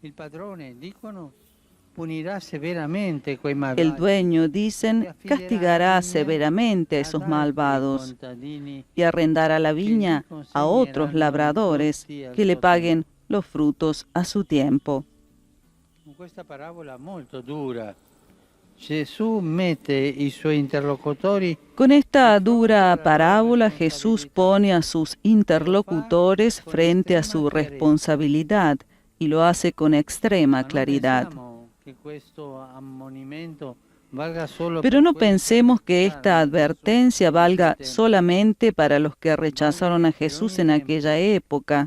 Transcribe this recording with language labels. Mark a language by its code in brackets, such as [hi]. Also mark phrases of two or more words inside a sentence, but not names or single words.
[es] El dueño, dicen, castigará severamente a esos malvados y arrendará la viña a otros labradores que le paguen los frutos a su tiempo. [it] Questa parabola molto dura. Gesù mette i suoi interlocutori. [es] Con esta dura parábola, Jesús pone a sus interlocutores frente a su responsabilidad y lo hace con extrema claridad. Pero no pensemos que esta advertencia valga solamente para los que rechazaron a Jesús en aquella época.